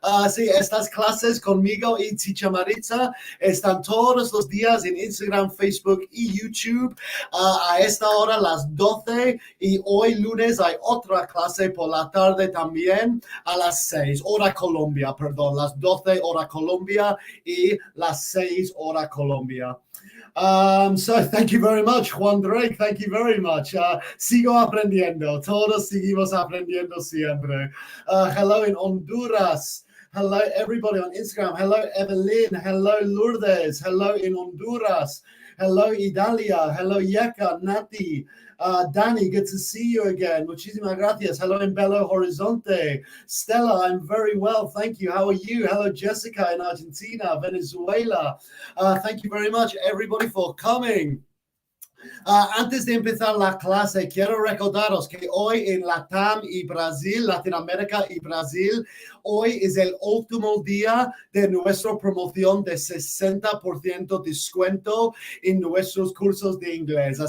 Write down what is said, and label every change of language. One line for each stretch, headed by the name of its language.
Spanish: Sí, estas clases conmigo y Teacher Maritza están todos los días en Instagram, Facebook y YouTube a esta hora las 12 y hoy lunes hay otra clase por la tarde también a las 6 hora Colombia, perdón, las 12 hora Colombia y las 6 hora Colombia.
English: So thank you very much, Juan Drake. Thank you very much.
Spanish: Sigo aprendiendo. Todos seguimos aprendiendo siempre.
English: Hello in Honduras. Hello, everybody on Instagram. Hello, Evelyn. Hello, Lourdes. Hello in Honduras. Hello, Idalia. Hello, Yeka, Nati. Danny, good to see you again.
Spanish: Muchísimas gracias.
English: Hello in Belo Horizonte. Stella, I'm very well. Thank you. How are you? Hello, Jessica in Argentina, Venezuela. Thank you very much, everybody, for coming.
Spanish: Antes de empezar la clase, quiero recordaros que hoy en Latam y Brasil, Latinoamérica y Brasil, hoy es el último día de nuestra promoción de 60% descuento en nuestros cursos de inglés.